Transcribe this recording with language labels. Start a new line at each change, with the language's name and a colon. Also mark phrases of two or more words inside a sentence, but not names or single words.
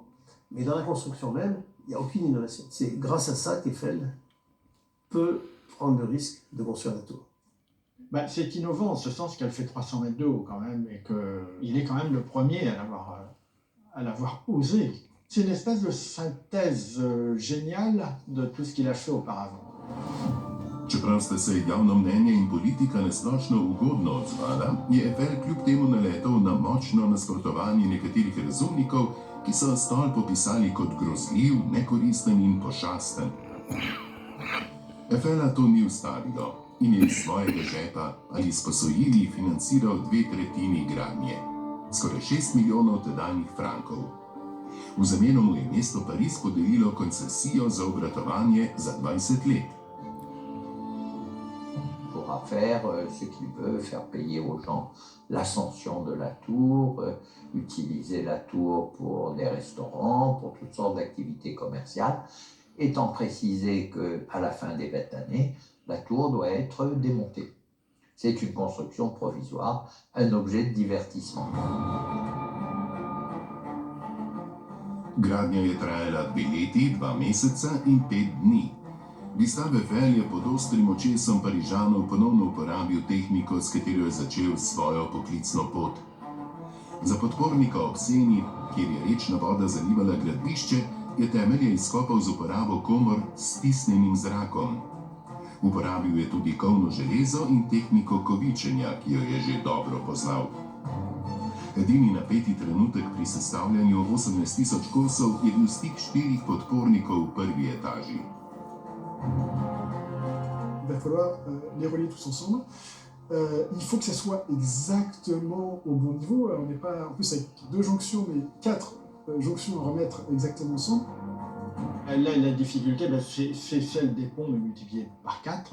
French: Mais dans la construction même, il n'y a aucune innovation. C'est grâce à ça qu'Eiffel peut prendre le risque de construire la tour. C'est innovant en ce sens qu'elle fait 300 mètres de haut quand même et qu'il est quand même le premier à l'avoir osé. C'est une espèce de synthèse géniale de tout ce qu'il a fait auparavant.
Slovenian: Čeprav sta se javno mnenje in politika nasplošno ugodno odzvala, je Eiffel kljub temu naletel na močno nasprotovanje nekaterih razumnikov, ki so stolp opisali kot grozljiv, nekoristen in pošasten. Eiffela to ni ustavilo in je iz svojega žepa ali s posojili financiral 2/3 gradnje, skoraj 6 milijonov tedanjih frankov. V zameno mu je mesto Pariz podelilo koncesijo za obratovanje za 20 let.
French: Pourra faire ce qu'il veut, faire payer aux gens l'ascension de la tour, utiliser la tour pour des restaurants, pour toutes sortes d'activités commerciales, étant précisé qu'à la fin des bêtes années, la tour doit être démontée. C'est une construction provisoire, un objet de divertissement.
Slovenian: Gradnja je trajala 2 leti, 2 meseca in 5 dni. Gustave Eiffel je pod ostrim očesom Parižanov ponovno uporabil tehniko, s katero je začel svojo poklicno pot. Za podpornika ob Seni, kjer je rečna voda zalivala gradbišče, je temelje izkopal z uporabo komor s stisnjenim zrakom. Uporabil je tudi kovno železo in tehniko kovičenja, ki jo je že dobro poznal. Edini napeti trenutek pri sestavljanju 18.000 kosov je bil stik 4 podpornikov v prvi etaži.
French: Il va falloir les relier tous ensemble. Il faut que ça soit exactement au bon niveau. On n'est pas en plus avec 2 jonctions, mais 4 jonctions à remettre exactement ensemble. Là, la difficulté, c'est celle des ponts multipliés par 4.